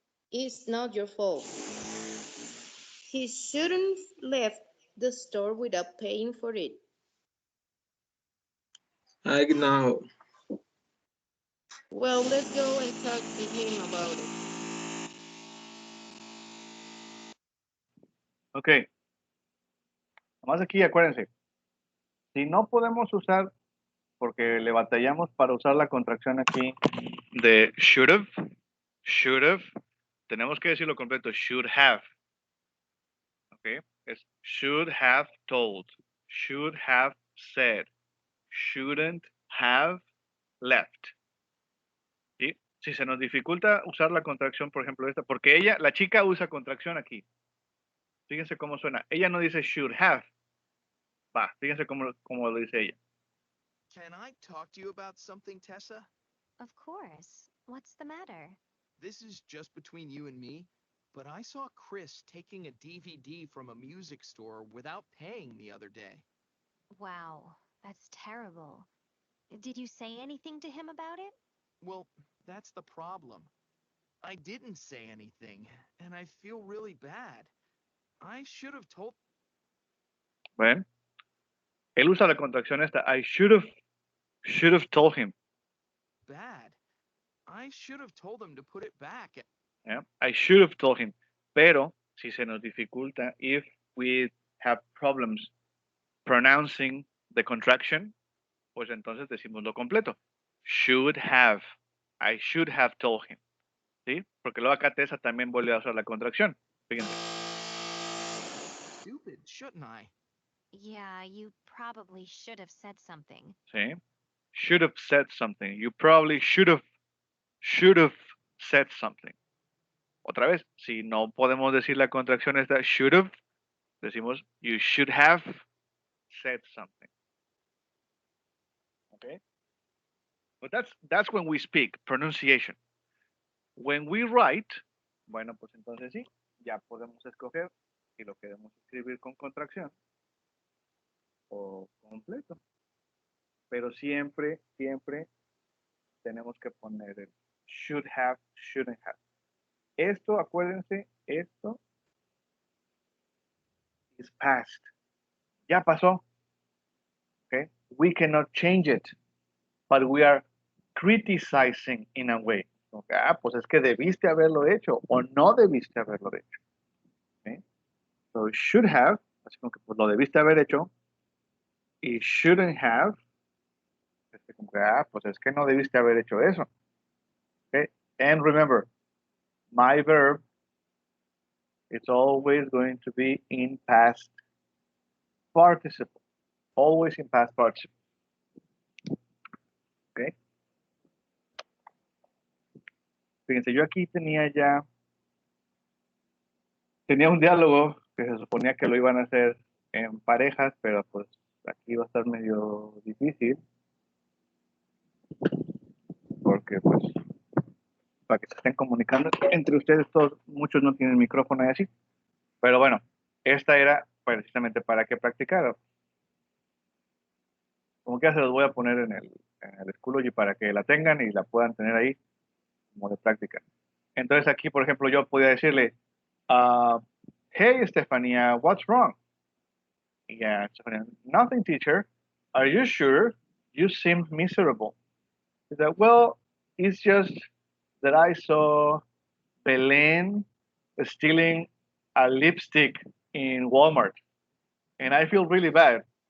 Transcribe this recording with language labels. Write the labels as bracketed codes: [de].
[en] It's not your fault. He shouldn't left the store without paying for it. I know. Well, let's go and talk to him about it. [es] Ok, nomás aquí acuérdense. Si no podemos usar, porque le batallamos para usar la contracción aquí de should have, tenemos que decirlo completo, should have. [en] Ok, es should have told, should have said, shouldn't have left. [es] ¿Sí? Si se nos dificulta usar la contracción, por ejemplo, esta, porque la chica usa contracción aquí. Fíjense cómo suena. Ella no dice should have. Va, fíjense cómo lo dice ella. [en] Can I talk to you about something, Tessa? Of course. What's the matter? This is just between you and me, but I saw Chris taking a DVD from a music store without paying the other day. Wow, that's terrible. Did you say anything to him about it? Well, that's the problem. I didn't say anything, and I feel really bad. I should have told. [es] ¿Ven? Él usa la contracción esta. [en] I should have told him. Bad. I should have told him to put it back. Yeah? I should have told him. [es] Pero si se nos dificulta, [en] if we have problems pronouncing the contraction, [es] pues entonces decimos lo completo. [en] Should have. I should have told him. [es] ¿Sí? Porque luego acá Tessa también vuelve a usar la contracción. Fíjense. [en] Stupid, shouldn't I? Yeah, you probably should have said something. [es] ¿Sí? [en] Should have said something. You probably should have said something. [es] Otra vez, si no podemos decir la contracción esta should have, decimos [en] you should have said something. Okay? But that's when we speak, pronunciation. When we write, [es] bueno, pues entonces sí, ya podemos escoger si lo queremos escribir con contracción o completo. Pero siempre tenemos que poner el should have, shouldn't have. Esto, acuérdense, esto [en] is past. [es] Ya pasó. Okay? [en] We cannot change it, but we are criticizing in a way. Okay? [es] Pues es que debiste haberlo hecho o no debiste haberlo hecho. Okay? So should have, así como que pues lo debiste haber hecho, y shouldn't have, como que, pues es que no debiste haber hecho eso. [en] Okay? And remember, my verb is always going to be in past participle. Always in past participle. Okay? [es] Fíjense, yo aquí tenía un diálogo que se suponía que lo iban a hacer en parejas, pero pues aquí va a estar medio difícil porque pues para que se estén comunicando entre ustedes todos, muchos no tienen micrófono y así, pero bueno, esta era precisamente para que practicaran. Como que ya se los voy a poner en el Schoology para que la tengan y la puedan tener ahí como de práctica. Entonces aquí, por ejemplo, yo podía decirle, hey, Estefanía, [en] what's wrong? Yeah, Estefanía, nothing, teacher. Are you sure? You seem miserable. He said, well, it's just that I saw Belen stealing a lipstick in Walmart, and I feel really bad.